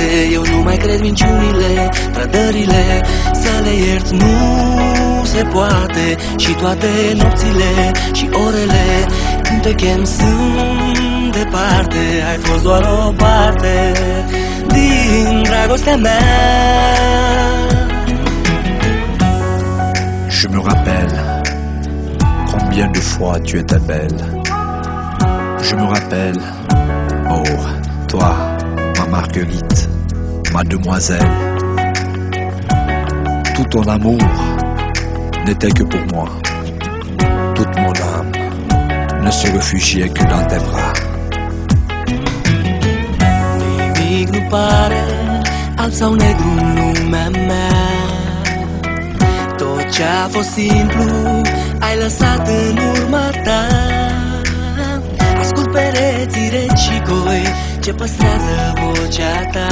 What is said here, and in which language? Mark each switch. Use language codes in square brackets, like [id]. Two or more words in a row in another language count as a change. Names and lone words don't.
[ro] Eu nu mai cred minciunile, trădările, să le iert nu se poate. Și toate nopțile și orele când te chem sunt departe. Ai fost doar o parte din dragostea mea. [fr] Je me rappelle combien de fois tu étais belle. Je me rappelle, oh, toi, ma Marguerite, ma demoiselle. Tout ton amour n'était que pour moi. Toute mon âme ne se réfugiait que dans tes bras. [ro] Nimic nu pare alb sau negru în lumea mea. Tot ce-a fost simplu ai lăsat în urma ta. Ascult pereții reci și goi ce păstrează vocea ta.